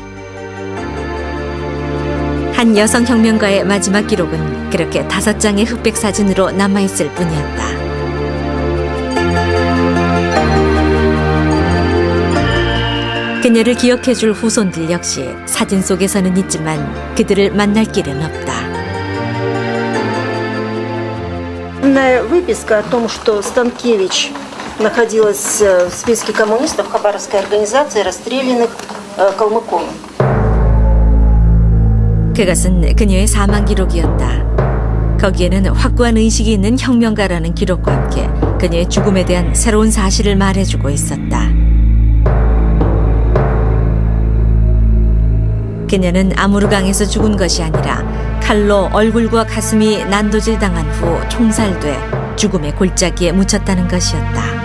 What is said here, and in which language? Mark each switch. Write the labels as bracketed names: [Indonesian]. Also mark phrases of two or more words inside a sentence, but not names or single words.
[Korean] 한 여성 혁명가의 마지막 기록은 그렇게 5장의 흑백 사진으로 남아있을 뿐이었다. 그녀를 기억해줄 후손들 역시 사진 속에서는 있지만 그들을 만날 길은 없다. [Russian] Полная выписка о том, что Станкевич находилась в списке коммунистов Хабаровской организации, расстрелянных калмыком. [Korean] 그것은 그녀의 사망 기록이었다. 거기에는 확고한 의식이 있는 혁명가라는 기록과 함께 그녀의 죽음에 대한 새로운 사실을 말해주고 있었다. 그녀는 아무르강에서 죽은 것이 아니라 칼로 얼굴과 가슴이 난도질 당한 후 총살돼 죽음의 골짜기에 묻혔다는 것이었다.